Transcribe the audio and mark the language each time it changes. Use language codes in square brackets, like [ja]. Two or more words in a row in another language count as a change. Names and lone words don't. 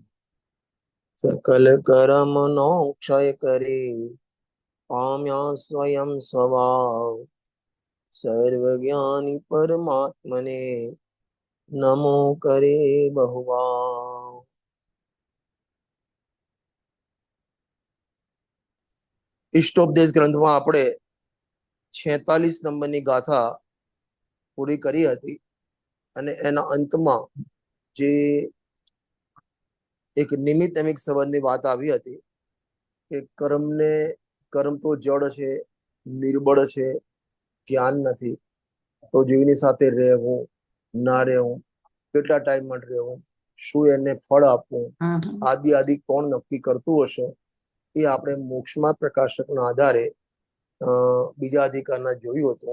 [gu] સકલ કર્મ નો ક્ષય કરે, પામ્યા સ્વયં સ્વભાવ। સર્વજ્ઞાની પરમાત્મને નમો કરે બહુભાવ। इष्टोपदेश ग्रंथમાં આપણે 46 નંબરની ગાથા પૂરી કરી હતી અને એના અંતમાં જે એક નિમિત્તમિક સંબંધની વાત આવી હતી કે કર્મ તો જડ છે, નિર્બળ છે, જ્ઞાન નથી, તો જીવની સાથે રહેવું, ના રહેવું, કેટલા ટાઈમ માટે રહેવું, શું એને ફળ આપવું, આદિ આદિ કોણ નક્કી કરતું હશે, એ આપણે મોક્ષમાં પ્રકાશકના આધારે બીજા અધિકારના જોયું હતું.